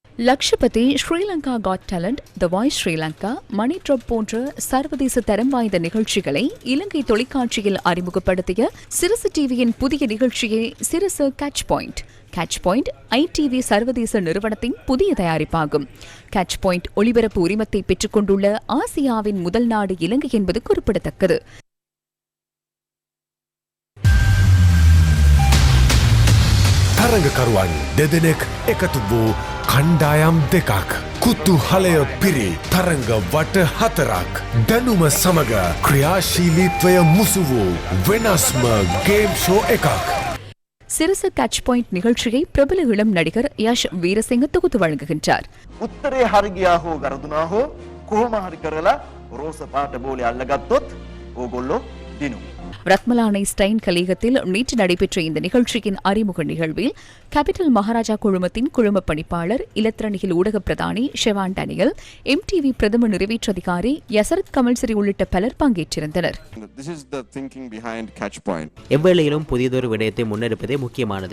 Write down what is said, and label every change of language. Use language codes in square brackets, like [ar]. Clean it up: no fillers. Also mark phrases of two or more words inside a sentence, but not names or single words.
[ta] லக்ஷபதி, ஸ்ரீலங்கா [en] Got Talent, The Voice [ta] ஸ்ரீலங்கா, [en] Money Drop [ta] போன்ற சர்வதேச தரம் வாய்ந்த நிகழ்ச்சிகளை இலங்கை தொலைக்காட்சியில் அறிமுகப்படுத்திய சிரசு டிவியின் புதிய நிகழ்ச்சியே சிரசு [en] Catch Point. Catch Point [ta] ITV சர்வதேச நிறுவனத்தின் புதிய தயாரிப்பாகும். [en] Catch Point [ta] ஒளிபரப்பு உரிமத்தை பெற்றுக் கொண்டுள்ள ஆசியாவின் முதல் நாடு இலங்கை என்பது குறிப்பிடத்தக்கது. [si] තරඟකරුවන් දෙදෙනෙක් එකතු වූ කණ්ඩායම් දෙකක් කුතුහලය පිරි තරඟ වට 4ක් දැනුම සමග ක්‍රියාශීලීත්වය මුසු වූ වෙනස්ම [en] game show [si] එකක්. [ta] சிரசு [en] Catch Point [ta] நிகழ்ச்சியை பிரபல இளம் நடிகர் யஷ் வீரசிங்க தொகுத்து வழங்குகின்றார். [si] උත්තරේ හරි ගියා හෝ වැරදුනා හෝ කොහොම හරි කරලා රෝස පාට බෝලේ අල්ලගත්තොත් ඕගොල්ලෝ දිනුවා. [ta] ரத்மலானை ஸ்டைன் கலையகத்தில் நேற்று நடைபெற்ற இந்த நிகழ்ச்சியின் அறிமுக நிகழ்வில் கேபிட்டல் மகாராஜா குழுமத்தின் குழும பணிப்பாளர், இலத்திரனியல் ஊடக பிரதானி ஷெவான் டேனியல், MTV பிரதம நிறைவேற்று அதிகாரி யசரத் கமல்சரி உள்ளிட்ட பலர் பங்கேற்றிருந்தனர். எவ்வேளையிலும் புதியதொரு விடயத்தை முன்னெடுப்பதே முக்கியமானது.